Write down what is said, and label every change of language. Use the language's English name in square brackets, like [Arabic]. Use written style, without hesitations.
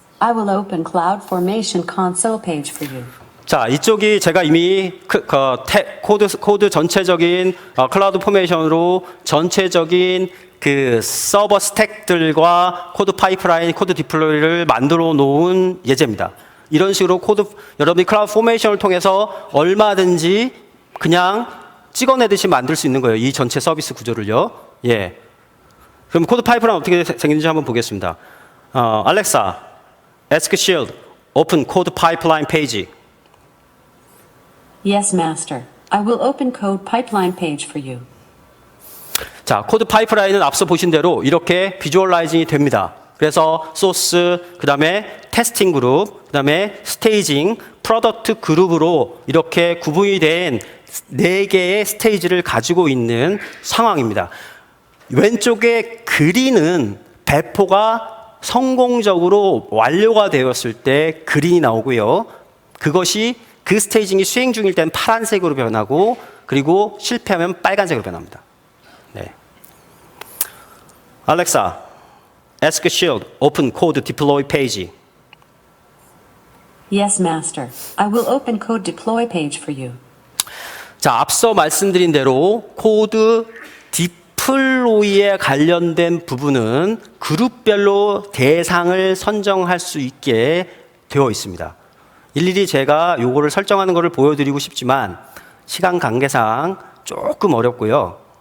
[English] I will open cloud formation console page for you. [Korean] 자, 이쪽이 제가 이미 코드 전체적인 클라우드 포메이션으로 전체적인 그 서버 스택들과 코드 파이프라인, 코드 디플로이를 만들어 놓은 예제입니다. 이런 식으로 여러분이 클라우드 포메이션을 통해서 얼마든지 그냥 찍어내듯이 만들 수 있는 거예요. 이 전체 서비스 구조를요. 예. 그럼 코드 파이프라인 어떻게 생긴지 한번 보겠습니다. [English] Alexa, ask Shield, open code pipeline page. Yes, master. I will open code pipeline page for you. [Korean] 자, 코드 파이프라인은 앞서 보신 대로 이렇게 비주얼라이징이 됩니다. 그래서 소스, 그 다음에 테스팅 그룹, 그 다음에 스테이징, 프로덕트 그룹으로 이렇게 구분이 된 4개의 스테이지를 가지고 있는 상황입니다. 왼쪽에 그린은 배포가 성공적으로 완료가 되었을 때 그린이 나오고요. 그것이 그 스테이징이 수행 중일 때는 파란색으로 변하고, 그리고 실패하면 빨간색으로 변합니다. [English] 네. Alexa, ask Shield, open code deploy page. Yes, master. I will open code deploy page for you. [Korean] 자, 앞서 말씀드린 대로 코드 디플로이에 관련된 부분은 그룹별로 대상을 선정할 수 있게 되어 있습니다. 일일이 제가 요거를 설정하는 것을 보여드리고 싶지만 시간 관계상 조금 어렵고요.